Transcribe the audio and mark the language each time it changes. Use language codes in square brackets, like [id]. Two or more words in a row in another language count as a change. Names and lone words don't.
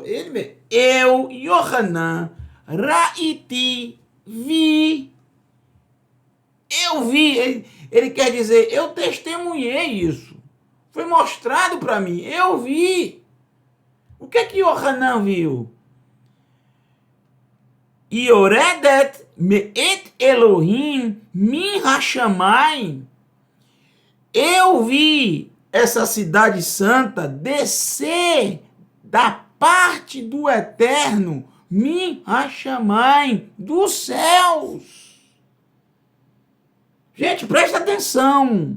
[pt] Ele mesmo. Eu, Yohanan, Ra'iti, vi. Eu vi. Ele quer dizer, eu testemunhei isso. Foi mostrado para mim. Eu vi. O que que Yohanan viu? [he] יורדת מאת אלהים מן השמים. [pt] Eu vi essa cidade santa descer da parte do Eterno, [he] מן השמים, [pt] dos céus. Gente, presta atenção.